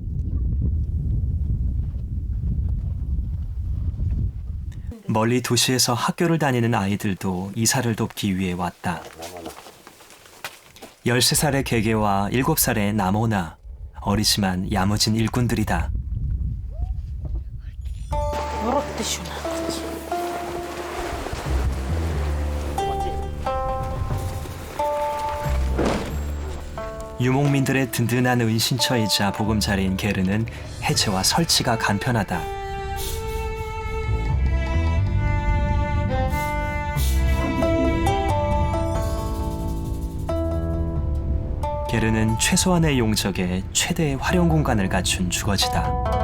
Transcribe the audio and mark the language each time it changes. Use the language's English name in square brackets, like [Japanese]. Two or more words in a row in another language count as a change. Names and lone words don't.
[Korean] 멀리 도시에서 학교를 다니는 아이들도 이사를 돕기 위해 왔다. 13살의 개개와 7살의 나모나, 어리지만 야무진 일꾼들이다. [Mongolian] Урагт шүү наа. [Korean] 유목민들의 든든한 은신처이자 보금자리인 게르는 해체와 설치가 간편하다. 게르는 최소한의 용적에 최대의 활용 공간을 갖춘 주거지다.